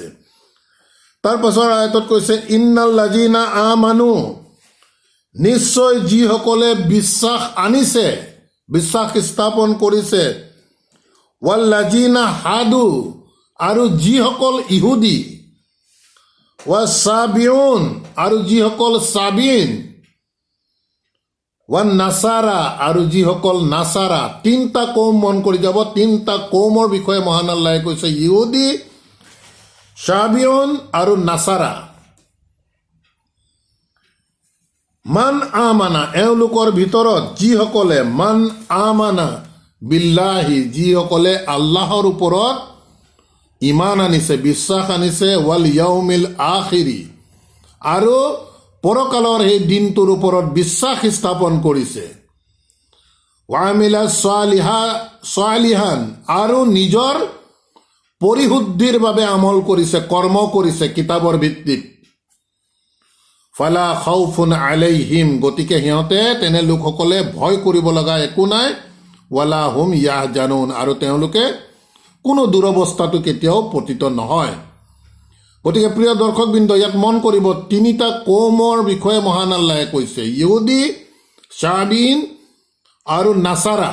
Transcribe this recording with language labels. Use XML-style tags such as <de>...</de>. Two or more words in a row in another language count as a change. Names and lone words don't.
<as>তাৰ পাছৰ আয়াতত কৈছে</as> <ar>إن الذين آمنوا,</ar> <as>নিশ্চয় যিসকলে বিশ্বাস আনিছে, বিশ্বাস স্থাপন কৰিছে,</as> <ar>والذين هادوا,</ar> <as>আৰু যিসকল ইহুদী, ৱাসাবিউন, আৰু যিসকল সাবিন,</as> <ar>والنصارى,</ar> <as>আৰু যিসকল নাসাৰা। তিনিটা কৌম মন কৰি যাব। তিনিটা কৌমৰ বিষয়ে মহান আল্লাহে কৈছে, ইহুদী, সাবিউন আৰু নাসাৰা।</as> <ar>من آمن,</ar> <as>এওঁলোকৰ ভিতৰত যিসকলে,</as> <ar>من آمن بالله,</ar> <as>যিসকলে আল্লাহৰ ওপৰত ইমান আনিছে, বিশ্বাস আনিছে,</as> <ar>واليوم الآخر,</ar> <as>আৰু পৰকালৰ সেই দিনটোৰ ওপৰত বিশ্বাস স্থাপন কৰিছে,</as> <ar>وعمل صالحا,</ar> <as>আৰু নিজৰ পৰিশুদ্ধিৰ বাবে আমল কৰিছে, কৰ্ম কৰিছে কিতাবৰ ভিত্তিত।</as> <ar>فلا خوف عليهم,</ar> <as>গতিকে সিহঁতে, তেনে লোকসকলে ভয় কৰিব লগা একো নাই।</as> <ar>ولا هم يحزنون,</ar> <as>আৰু তেওঁলোকে কোনো দুৰৱস্থাটো কেতিয়াও পতিত নহয়। গতিকে প্ৰিয় দৰ্শকবৃন্দ, ইয়াত মন কৰিব, তিনিটা কৌমৰ বিষয়ে মহান আল্লাহে কৈছে, ইহুদী, সাবিন আৰু নাসাৰা।</as>